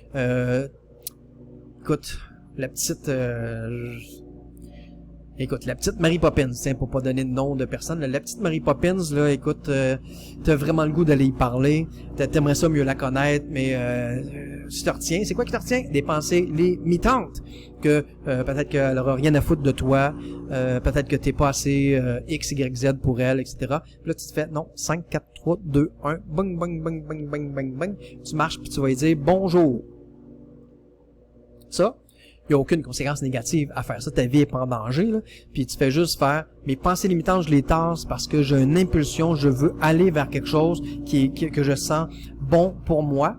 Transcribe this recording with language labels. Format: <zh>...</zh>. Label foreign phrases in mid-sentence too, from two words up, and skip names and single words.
<fr>Écoute, la petite Mary Poppins, tiens, pour pas donner de nom de personne, la petite Mary Poppins, là, écoute, t'as vraiment le goût d'aller y parler, t'aimerais ça mieux la connaître, mais tu te retiens. C'est quoi qui te retient? Des pensées limitantes. Que peut-être qu'elle aura rien à foutre de toi, peut-être que t'es pas assez X, Y, Z pour elle, etc. Puis là, tu te fais, non, 5, 4, 3, 2, 1, bang, bang, bang, bang, bang, bang, bang. Tu marches, puis tu vas lui dire bonjour. Ça, il n'y a aucune conséquence négative à faire ça. Ta vie est pas en danger, là. Puis tu fais juste faire mes pensées limitantes, je les tasse parce que j'ai une impulsion, je veux aller vers quelque chose que je sens bon pour moi.</fr>